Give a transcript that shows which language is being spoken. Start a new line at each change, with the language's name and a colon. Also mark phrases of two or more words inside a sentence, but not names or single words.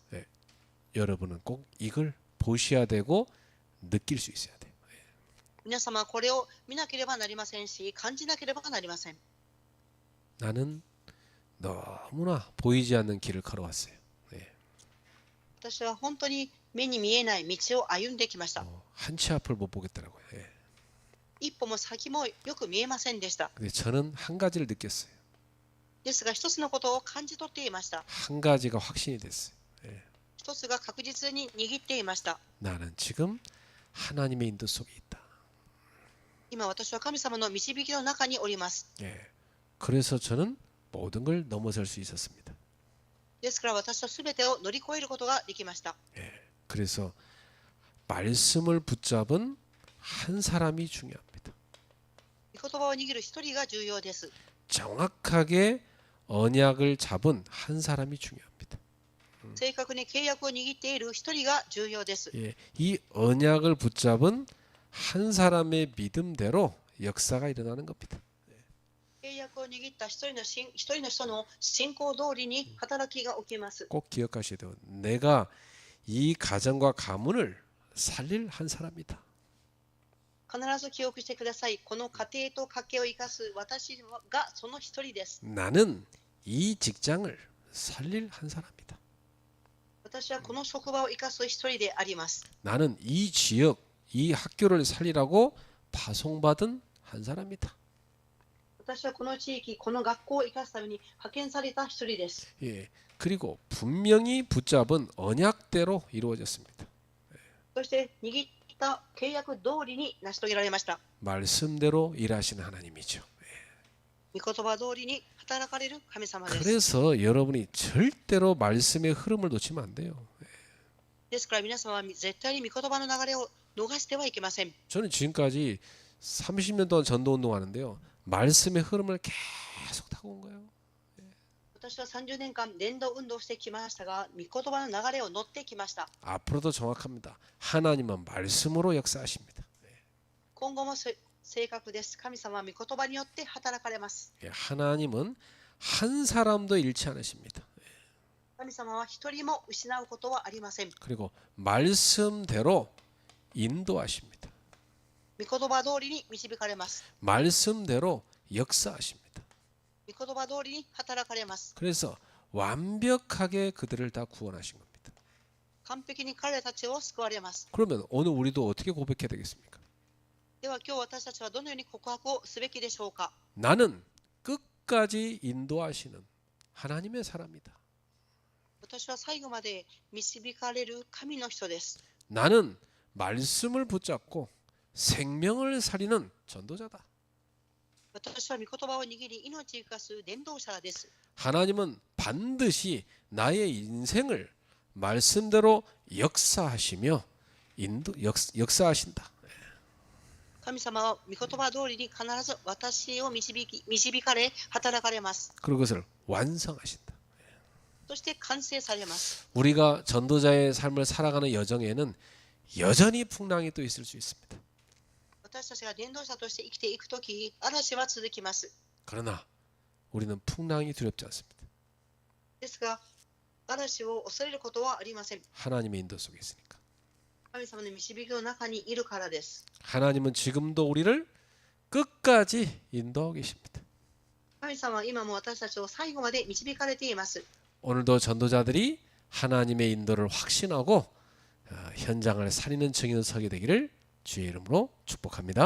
Korean: 여러분은 꼭 이걸 보셔야 되고 느낄 수 있어야 돼요.
Japanese: 皆様これを見なければなりませんし、感じなければなりません。
Korean: 나는 너무나 보이지 않는 길을 걸어왔어요.
Japanese: 私は本当に目に見えない道を歩んできました。
Korean: 한치 앞을 못 보겠더라고요.
Japanese: 一歩も先もよく見えませんでした。
Korean: 근데 저는 한 가지를 느꼈어요.
Japanese: ですが一つのことを感じ取っていました。
Korean: 한 가지가 확신이 됐어요.
Japanese: 一つが確実に握っていました。
Korean: 나는 지금 하나님의 인도 속에 있다.
Japanese: 今私は神様の導きの中におります。
Korean: 그래서 저는 모든 걸 넘어설 수 있었습니다.
Japanese: ですから私は全てを乗り越えることができました。
Korean: 그래서 말씀을 붙잡은 한 사람이 중요합니다.
Japanese: 御言葉を握る一人が重要です。
Korean: 정확하게 언약을 잡은 한 사람이 중요합니다.
Japanese: 正確に契約を握っている一人が重要です。
Korean: 예, 이 언약을 붙잡은 한 사람의 믿음대로 역사가 일어나는 겁니다.
Japanese: 契約を握った一人の人の信仰通りに働きが起きます。
Korean: 꼭 기억하셔야 돼요. 내가 이 가정과 가문을 살릴 한 사람이다.
Japanese: 必ず記憶してください。この家庭と家計を生かす私がその一人です。
Korean: 나는 이 직장을 살릴 한 사람이다.
Japanese: 私はこの職場を生かす一人であります。
Korean: 나는 이 지역, 이 학교를 살리라고 파송받은 한 사람이다.
Japanese: 私はこの地域、この学校を生かすために派遣された一人です。
Korean: 예, 그리고 분명히 붙잡은 언약대로 이루어졌습니다.
Japanese: そして握った契約通りに成し遂げられました。
Korean: 말씀대로 일하시는 하나님이죠.
Japanese: 御言葉通りに働かれる神様です。
Korean: 그래서 여러분이 절대로 말씀의 흐름을 놓치면 안 돼요.
Japanese: ですから皆様は絶対に御言葉の流れを逃してはいけません。
Korean: 저는 지금까지 30년 동안 전도 운동하는데요. 말씀의 흐름을 계속 타고 온 거예요.
Japanese: 私は30年間伝道運動してきましたが、御言葉の流れを乗ってきました。
Korean: 앞으로도 정확합니다. 하나님은 말씀으로 역사하십니다.
Japanese: 今後も正確です。神様は御言葉によって働かれます。
Korean: 예, 하나님은 한 사람도 잃지 않으십니다.
Japanese: 神様は一人も失うことはありません。
Korean: 그리고 말씀대로 인도하십니다.
Japanese: 御言葉通りに導かれます。
Korean: 말씀대로 역사하십니다.
Japanese: 御言葉通りに働かれます。
Korean: 그래서 완벽하게 그들을 다 구원하신 겁니다.
Japanese: 完璧に彼らたちを救われます。
Korean: 그러면 오늘 우리도 어떻게 고백해야 되겠습니까?
Japanese: では今日私たちはどのように告白をすべきでしょうか。
Korean: 나는 끝까지 인도하시는 하나님의 사람이다.
Japanese: 私は最後まで導かれる神の人です。
Korean: 나는 말씀을 붙잡고 생명을 살리는 전도자다.
Japanese: 私は御言葉を握り命を生かす伝道者です。
Korean: 하나님은 반드시 나의 인생을 말씀대로 역사하시며 역사하신다.
Japanese: 神様は御言葉通りに必ず私を導かれ働かれます。
Korean: 그것을 완성하신다.
Japanese: そして完成されます。
Korean: 우리가 전도자의 삶을 살아가는 여정에는 여전히 풍랑이 또 있을 수 있습니다.
Japanese: 私たちが伝道者として生きていくとき、嵐は続きます。
Korean: 그러나 우리는 풍랑이 두렵지 않습니다.
Japanese: ですが、嵐を恐れることはありません。
Korean: 하나님의 인도 속에 있으니까.
Japanese: 神様の導きの中にいるからです。
Korean: 하나님은 지금도 우리를 끝까지 인도하고 계십니다.
Japanese: 神様は今も私たちを最後まで導かれています。
Korean: 오늘도 전도자들이 하나님의 인도를 확신하고 현장을 살리는 증인을 서게 되기를 주의 이름으로 축복합니다.